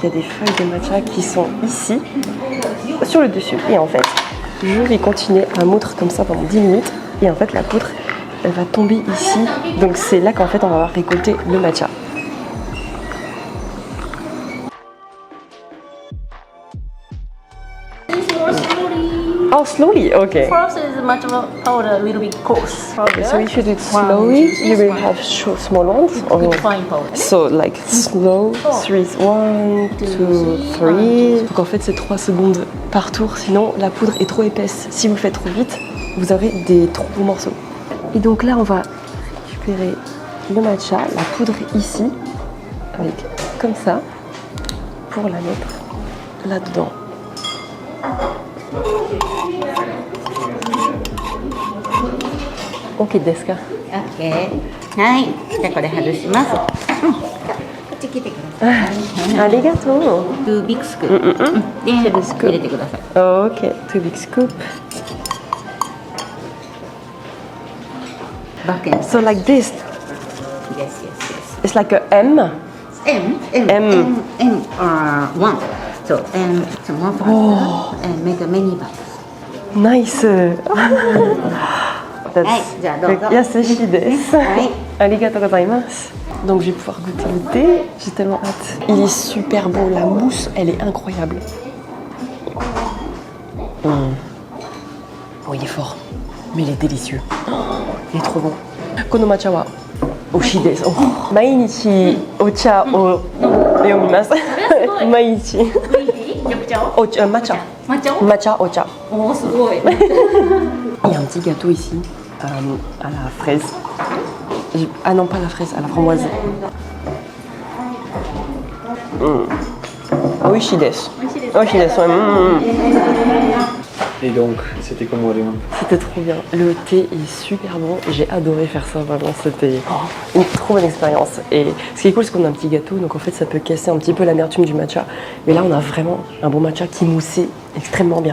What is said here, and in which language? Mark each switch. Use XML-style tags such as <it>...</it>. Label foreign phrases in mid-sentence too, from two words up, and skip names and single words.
<fr>y a des feuilles de matcha qui sont ici, sur le dessus, et en fait je vais continuer à moudre comme ça pendant 10 minutes, et en fait la poudre elle va tomber ici, donc c'est là qu'en fait on va récolter le matcha.</fr> <en>Oh, slowly, okay. First is matcha powder a little bit coarse. Okay, so if you do it slowly, you will have small ones? Or... Fine powder. So like slow, 1, 2, 3.</en> <fr>Donc en fait c'est 3 secondes par tour, sinon la poudre est trop épaisse. Si vous le faites trop vite, vous aurez des trop beaux morceaux. Et donc là, on va récupérer le matcha, la poudre ici, avec comme ça, pour la mettre là-dedans.</fr> <ja>Ok, ですか? OK。はい。じゃあこれ外します。こっち来てください。ありがとう。 2</ja> <en>big scoop.</en> <ja>で、入れてください。</ja> <en>Ok, 2 big scoop. バッケン。 So like this, Yes, yes, yes. it's like a M. M one. So it's more faster and make many bites. Nice. That's</en> <ja>はい、じゃあどうぞ。優しいです。はい。ありがとうございます。</ja> <fr>Donc je vais pouvoir goûter le thé, j'ai tellement hâte. Il est super bon, la mousse, elle est incroyable. Oh, il est fort, mais il est délicieux. Oh, il est trop bon.</fr> <ja>この抹茶はおしいです。お、毎日お茶を読みます. Mainichi. 緑茶をお茶、抹茶. 抹茶を抹茶、お茶. おーすごい。</ja> <fr>Il y a un petit gâteau ici, à la fraise. Ah non, pas la fraise, à la framboise.</fr> <ja>美味しいです. 美味しいです,</ja> <fr>ouais. Et donc, c'était comment Léon? C'était trop bien. Le thé est super bon. J'ai adoré faire ça, vraiment. C'était une trop bonne expérience. Et ce qui est cool, c'est qu'on a un petit gâteau. Donc en fait, ça peut casser un petit peu l'amertume du matcha. Mais là, on a vraiment un bon matcha qui moussait extrêmement bien.</fr>